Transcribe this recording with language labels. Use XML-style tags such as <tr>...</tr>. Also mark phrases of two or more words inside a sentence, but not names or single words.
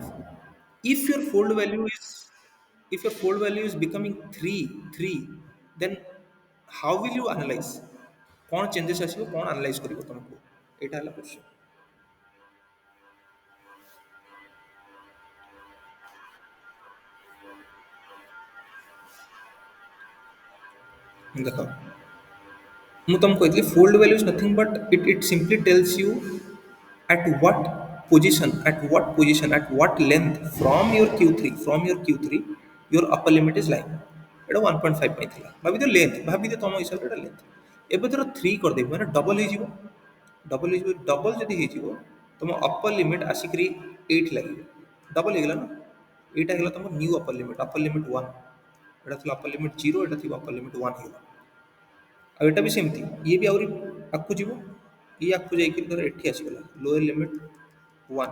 <en>If your fold value is, if your fold value is becoming 3, then how will you analyze?</en> <or>କ'ଣ ଚେଞ୍ଜେସ୍ ଆସିବ, କ'ଣ ଆନାଲାଇଜ୍ କରିବ ତୁମକୁ? ଏଇଟା ହେଲା କ୍ୱେଶ୍ଚନ୍। ଦେଖ ମୁଁ ତୁମକୁ କହିଥିଲି</or> <en>fold value is nothing but it simply tells you at what position, at what length from your Q3 your upper limit is lying।</en> <or>ଏଇଟା 1.5 ପାଇଁ ଥିଲା, ଭାବିଦିଅ ଲେନ୍ଥ, ଭାବିଦିଅ ତୁମ ହିସାବରେ ଏଇଟା ଲେନ୍ଥ। ଏବେ ଧର 3 କରିଦେବି ମାନେ ଡବଲ୍ ହେଇଯିବ। ଡବଲ୍ ଯଦି ହେଇଯିବ ତୁମ</or> <en>upper limit</en> <or>ଆସିକରି 8 ଲାଗିବ। ଡବଲ୍ ହେଇଗଲା ନା, ଏଇଟା ହେଇଗଲା ତୁମ</or> <en>new upper limit</en> <or>1। ଏଇଟା ଥିଲା</or> <en>upper limit</en> <or>0, ଏଇଟା ଥିବ</or> <en>upper limit</en> <or>1 ହେଇଗଲା। ଆଉ ଏଇଟା ବି ସେମିତି, ଇଏ ବି ଆହୁରି ଆଗକୁ ଯିବ, ଇଏ ଆଗକୁ ଯାଇକି ଧର ଏଠି ଆସିଗଲା</or> <en>lower limit</en> <or>1।</or>